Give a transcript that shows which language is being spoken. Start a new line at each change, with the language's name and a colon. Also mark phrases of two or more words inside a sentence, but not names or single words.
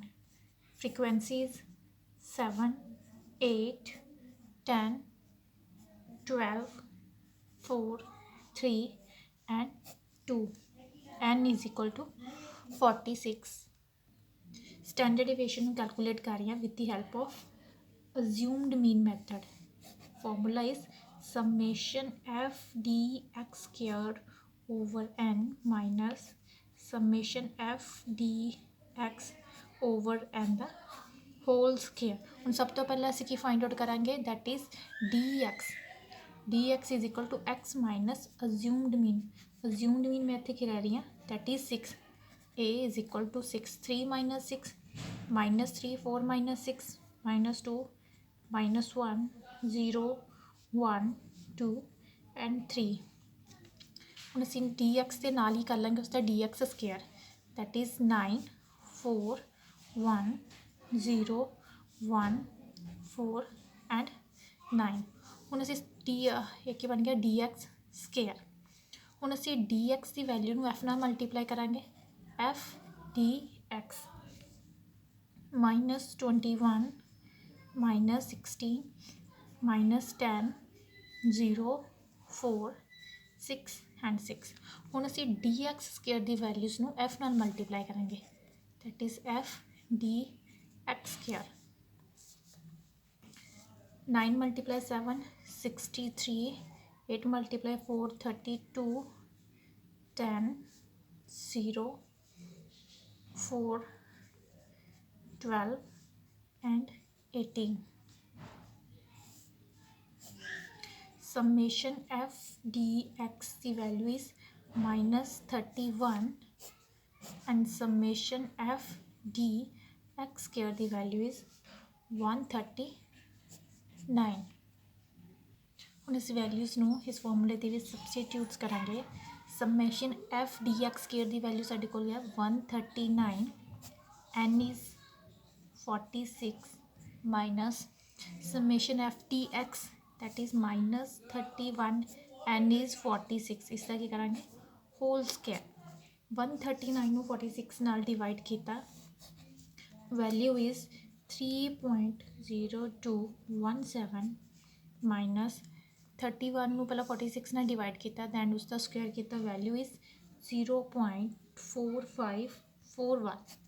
English: Frequencies 7, 8, 10, 12, 4, 3, and 2. N is equal to 46. Standard deviation ਨੂੰ calculate
Punjabi: ਕਰ ਰਹੀ ਹਾਂ
English: with the help of assumed mean method. Formula is summation f dx squared over n minus summation f dx over n ਦਾ whole square.
Punjabi: ਹੁਣ ਸਭ ਤੋਂ ਪਹਿਲਾਂ ਅਸੀਂ ਕੀ
English: find out ਕਰਾਂਗੇ, that is dx is equal to x minus assumed mean. Assumed mean
Punjabi: ਮੈਂ ਇੱਥੇ ਕੀ ਰਹਿ ਰਹੀ ਹਾਂ,
English: that is 6. A is equal to 6. 3 minus 6 minus 3, 4 minus 6 minus 2 minus 1 0 1 2 and 3.
Punjabi: ਹੁਣ ਅਸੀਂ dx ਦੇ ਨਾਲ ਹੀ ਕਰ ਲਾਂਗੇ ਉਸਦਾ
English: dx square, that is 9 4 1 0 1 4 and 9.
Punjabi: ਹੁਣ ਅਸੀਂ ਇਹ ਕੀ ਬਣ ਗਿਆ
English: dx square.
Punjabi: ਹੁਣ ਅਸੀਂ dx ਦੀ ਵੈਲਿਊ ਨੂੰ f ਨਾਲ ਮਲਟੀਪਲਾਈ ਕਰਾਂਗੇ,
English: f dx minus 21 minus 16 minus 10 0 4 6 and 6.
Punjabi: ਹੁਣ ਅਸੀਂ
English: dx square
Punjabi: ਦੀ ਵੈਲਿਊਜ਼ ਨੂੰ f ਨਾਲ ਮਲਟੀਪਲਾਈ ਕਰਾਂਗੇ,
English: that is f dx square. 9 multiply 7 63, 8 multiply 4 32, 10 0 4 12 and 18. Summation f dx the value is minus 31 and summation f dx square the value is 139.
Punjabi: ਹੁਣ ਇਸ ਵੈਲਿਊਜ਼ ਨੂੰ ਇਸ ਫਾਰਮੂਲੇ ਦੇ ਵਿੱਚ ਸਬਸਟੀਟਿਊਟਸ ਕਰਾਂਗੇ.
English: summation f dx square
Punjabi: ਦੀ ਵੈਲਿਊ ਸਾਡੇ ਕੋਲ ਹੈ 139,
English: n is 46 minus summation f dx that is minus 31, n is 46.
Punjabi: ਇਸ ਦਾ ਕੀ ਕਰਾਂਗੇ,
English: whole square.
Punjabi: 139 ਨੂੰ 46 ਨਾਲ ਡਿਵਾਈਡ ਕੀਤਾ,
English: value is 3.0217 minus 31
Punjabi: ਨੂੰ ਪਹਿਲਾਂ 46 ਨਾਲ ਡਿਵਾਈਡ ਕੀਤਾ, ਦੈਨ ਉਸ ਦਾ ਸਕੁਏਅਰ ਕੀਤਾ,
English: value is 0.4541.